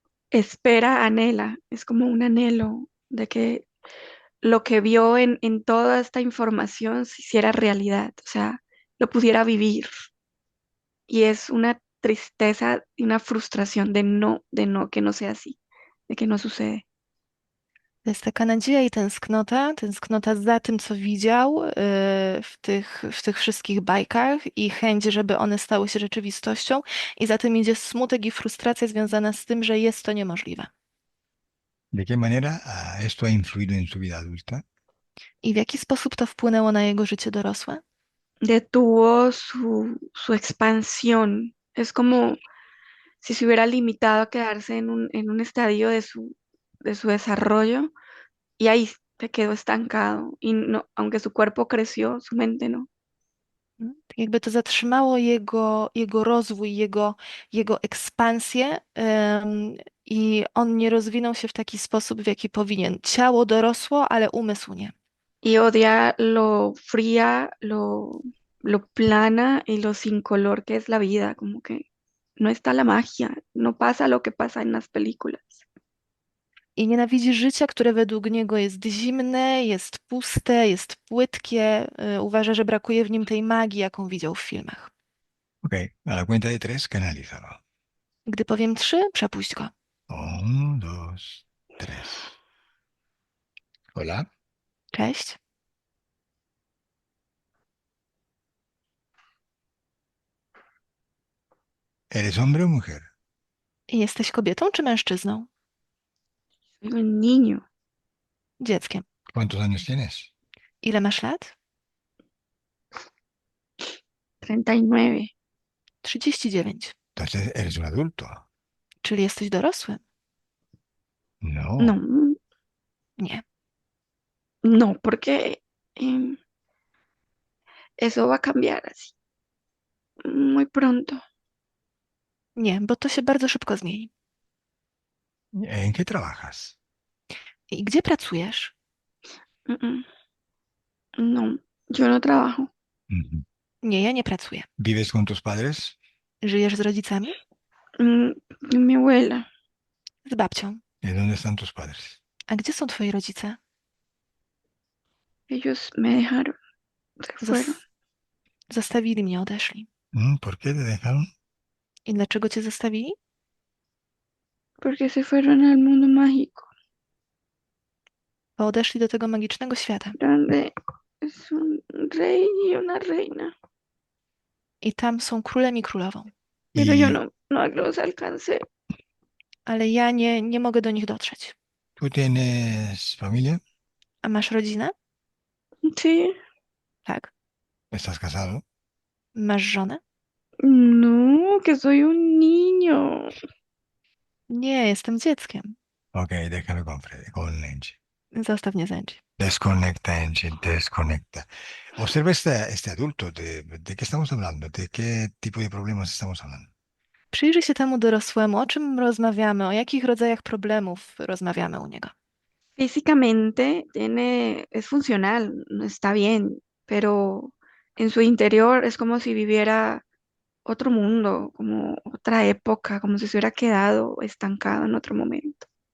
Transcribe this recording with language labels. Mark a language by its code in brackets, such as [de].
[es] Espera, anhela, es como un anhelo de que lo que vio en toda esta información se hiciera realidad, o sea, lo pudiera vivir. Y es una tristeza y una frustración que no sea así, de que no sucede. [pl] To jest taka nadzieja i tęsknota za tym, co widział w tych wszystkich bajkach i chęć, żeby one stały się rzeczywistością. I za tym idzie smutek i frustracja związana z tym, że jest to niemożliwe. [es] ¿De qué manera esto ha influido en su vida adulta? [pl] I w jaki sposób to wpłynęło na jego życie dorosłe? [es] Detuvo su expansión. Es como si se hubiera limitado a quedarse en un estadio de su desarrollo y ahí se quedó estancado. Y no, aunque su cuerpo creció, su mente no. [pl] Tak jakby to zatrzymało jego rozwój, jego ekspansję, i on nie rozwinął się w taki sposób, w jaki powinien. Ciało dorosło, ale umysł nie. [es] Y odia lo fría, lo plana y lo sin color que es la vida, como que no está la magia, no pasa lo que pasa en las películas. [pl] I nienawidzi życia, które według niego jest zimne, jest puste, jest płytkie. Uważa, że brakuje w nim tej magii, jaką widział w filmach. [es] Ok, a la cuenta de tres, canalízalo. [pl] Gdy powiem trzy, przepuść go. [es] Uno, dos, tres. Hola, [pl] Cześć. [es] ¿eres hombre o mujer? [pl] Jesteś kobietą czy mężczyzną? [es] Soy un niño, [pl] Dzieckiem. [es] ¿Cuántos años tienes? [pl] Ile masz lat? 39. 39. [es] Entonces, eres un adulto. [pl] Czyli jesteś dorosły? [es] No. No, [pl] Nie. [es] no, porque em, eso va a cambiar así muy pronto. [pl] Nie, bo to się bardzo szybko zmieni. [es] ¿En qué trabajas? [pl] I gdzie pracujesz? [es] Mm, mm. No, yo no trabajo. Ujú. [pl] Nie, ja nie pracuję. [es] ¿Vives con tus padres? [pl] Żyjesz z rodzicami? [es] Mm, Mi abuela, [pl] Z babcią. [es] ¿Y dónde están tus padres? [pl] A gdzie są twoi rodzice? [es] ellos me dejaron, se fueron, [pl] Zos- Zostawili mnie, odeszli. [es] ¿Por qué te dejaron? [pl] I dlaczego cię zostawili? [es] porque se fueron al mundo mágico, [pl] Bo odeszli do tego magicznego świata. [es] donde es un rey y una reina, [pl] I tam są królem i królową. [es] pero yo ¿Y no los alcancé. [pl] Ale ja nie mogę do nich dotrzeć. [es] tú tienes familia? [pl] A masz rodzinę? [es] Sí, [pl] Tak. [es] ¿Estás casado? [pl] Masz żonę? [es] no, que soy un niño. [pl] Nie, jestem dzieckiem. [es] Ok, déjame con Freddy, con Angie. [pl] Zostaw mnie z Angie. [es] Desconecta, Angie, desconecta. Observa este adulto. ¿De qué estamos hablando? ¿De qué tipo de problemas estamos hablando? [pl] Przyjrzyj się temu dorosłemu, o czym rozmawiamy, o jakich rodzajach problemów rozmawiamy u niego. [es] Físicamente es funcional, no está bien, pero En su interior es como si viviera otro mundo, como otra época, como si se hubiera quedado estancado en otro momento.